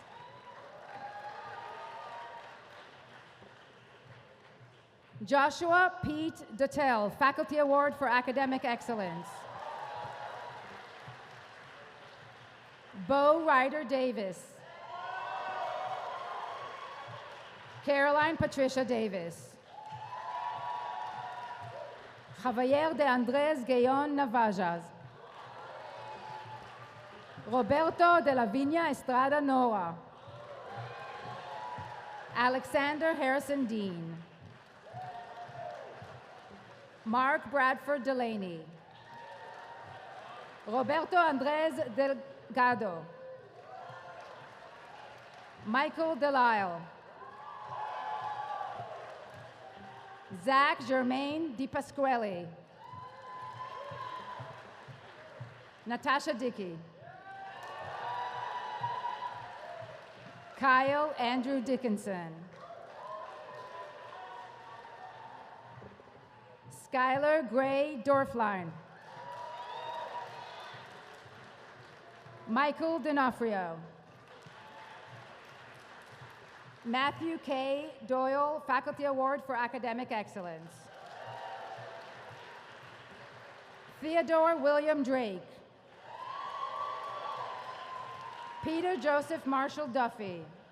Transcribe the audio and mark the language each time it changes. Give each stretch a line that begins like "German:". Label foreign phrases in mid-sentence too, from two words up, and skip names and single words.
English: Joshua Pete Duttel, Faculty Award for Academic Excellence. Bo Ryder Davis. Caroline Patricia Davis. Javier de Andrés Gayon Navajas. Roberto de la Viña Estrada Noa. Alexander Harrison Dean. Mark Bradford Delaney. Roberto Andrés Delgado. Michael Delisle. Zach Germain DiPasquale. Natasha Dickey. Kyle Andrew Dickinson. Skylar Gray Dorfline. Michael D'Onofrio. Matthew K. Doyle, Faculty Award for Academic Excellence. Theodore William Drake. Peter Joseph Marshall Duffy.